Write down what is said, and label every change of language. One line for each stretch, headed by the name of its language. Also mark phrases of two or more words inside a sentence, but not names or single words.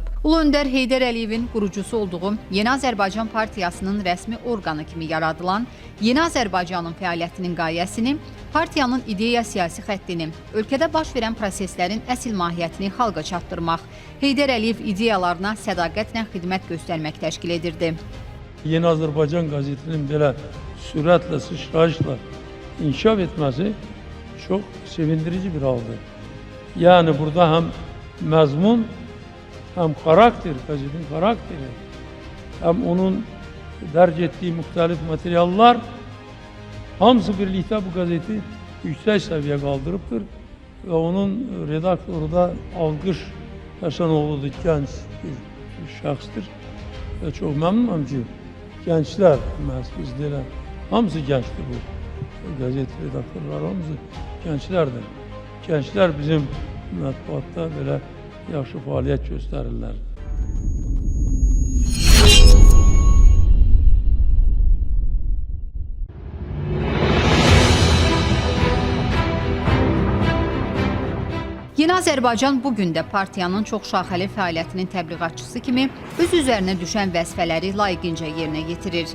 Azerbaijani: Ulu Öndər Heydər Əliyevin qurucusu olduğu Yeni Azərbaycan Partiyasının rəsmi orqanı kimi yaradılan Yeni Azərbaycanın fəaliyyətinin qayəsini, partiyanın ideya siyasi xəttini, ölkədə baş verən proseslərin əsl mahiyyətini xalqa çatdırmaq, Heydər Əliyev ideyalarına sədaqətlə xidmət göstərmək təşkil edirdi. Yeni Azərbaycan gazetinin belə sürətlə, sıçrayışla inkişaf etməsi çok sevindirici bir haldır.
Turkish: Yani burada hem məzmun, hem karakter, gazetin karakteri, hem onun dərc ettiği muhtelif materyallar, hamısı birlikte bu gazeti yüksek seviye kaldırıptır. Ve onun redaktörü da Alqış Həsənoğlu'dur, genç bir şəxsdir. Ve çok memnunum ki, gençler, bizdeler, hamısı gençtir bu. Gazete redaktörleri hamısı gençlerdir.
Azerbaijani: Gençler bizim mətbuatda belə yaxşı fəaliyyət göstərirlər. Yeni Azərbaycan bugün də partiyanın çoxşaxəli fəaliyyətinin təbliğatçısı kimi öz üzərinə düşən vəzifələri layiqincə yerinə yetirir.